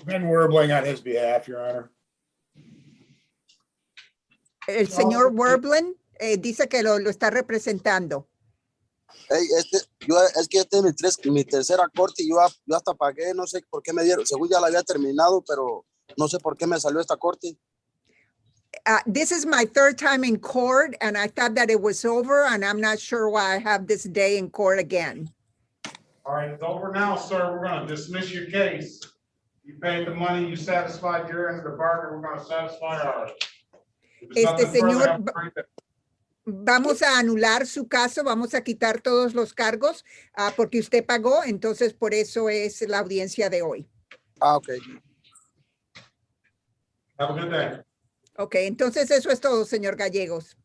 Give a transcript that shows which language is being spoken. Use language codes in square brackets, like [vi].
[en] Ben Werbling on his behalf, Your Honor. [es] El señor Werblin dice que lo está representando. Hey, es que esta es mi tercera corte y yo hasta pagué, no sé por qué me dieron, según ya la había terminado, pero no sé por qué me salió esta corte. [en] This is my third time in court and I thought that it was over and I'm not sure why I have this day in court again. All right, it's over now, sir. We're going to dismiss your case. You paid the money, you satisfied your end of the bargain, we're going to satisfy ours. If there's nothing further, [es] Señor, [en] have a great day. [es] vamos a anular su caso, vamos a quitar todos los cargos porque usted pagó, entonces por eso es la audiencia de hoy. Ok. [en] Have a good day. [es] Ok, entonces eso es todo, señor Gallegos.